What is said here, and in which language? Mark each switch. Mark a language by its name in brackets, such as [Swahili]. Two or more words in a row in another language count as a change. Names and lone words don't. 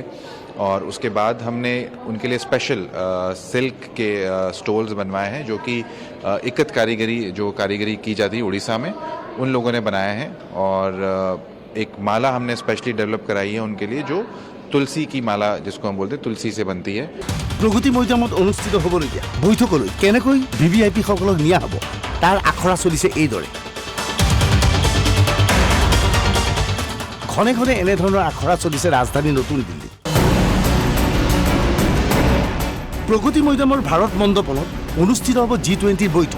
[Hindi] और उसके बाद हमने उनके लिए स्पेशल सिल्क के स्टोल्स बनवाए हैं, जो कि इक्कत कारीगरी की जाती है उड़ीसा में, उन लोगों ने बनाए हैं। और एक माला हमने स्पेशली डेवलप कराई है उनके लिए, जो तुलसी की माला जिसको हम बोलते हैं, तुलसी से बनती है। [Assamese] প্ৰগতি মৈদামত অনুষ্ঠিত হ'বলগীয়া বৈঠকলৈ কেনেকৈ VVIP সকলক নিয়া হ'ব তাৰ আখৰা চলিছে এইদৰে। ঘনে ঘনে এনেধৰণৰ আখৰা চলিছে ৰাজধানী নতুন দিল্লী। প্ৰগতি মৈদামৰ ভাৰত মণ্ডপত অনুষ্ঠিত হ'ব G20ৰ বৈঠক।